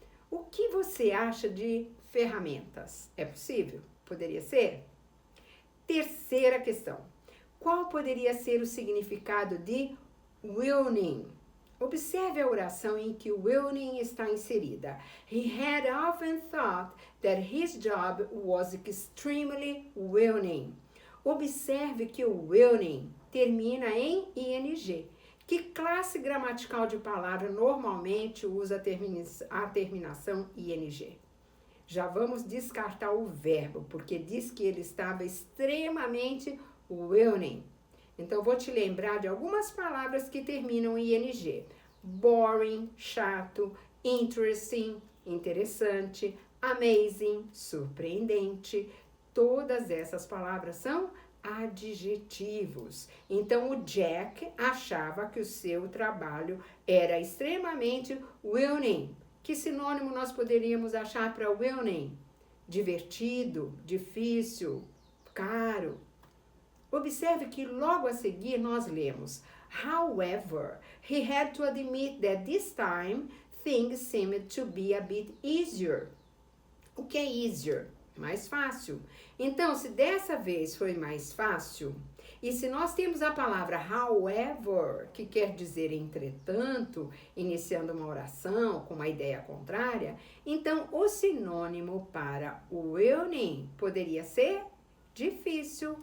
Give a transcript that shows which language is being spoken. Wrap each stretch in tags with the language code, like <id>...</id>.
<pt>O que você acha de ferramentas? É possível? Poderia ser? Terceira questão. Qual poderia ser o significado de willing? Observe a oração em que o willing está inserida.</pt> <en>He had often thought that his job was extremely willing.</en> <pt>Observe que o willing termina em ing. Que classe gramatical de palavra normalmente usa a terminação ing? Já vamos descartar o verbo, porque diz que ele estava extremamente willing. Então, vou te lembrar de algumas palavras que terminam em ing. Boring, chato, interesting, interessante, amazing, surpreendente. Todas essas palavras são adjetivos. Então, o Jack achava que o seu trabalho era extremamente willing. Que sinônimo nós poderíamos achar para willing? Divertido, difícil, caro. Observe que logo a seguir nós lemos:</pt> <en>However, he had to admit that this time things seemed to be a bit easier.</en> <pt>O que é easier? Mais fácil. Então, se dessa vez foi mais fácil, e se nós temos a palavra however, que quer dizer entretanto, iniciando uma oração com uma ideia contrária, então o sinônimo para willing poderia ser difícil.</pt>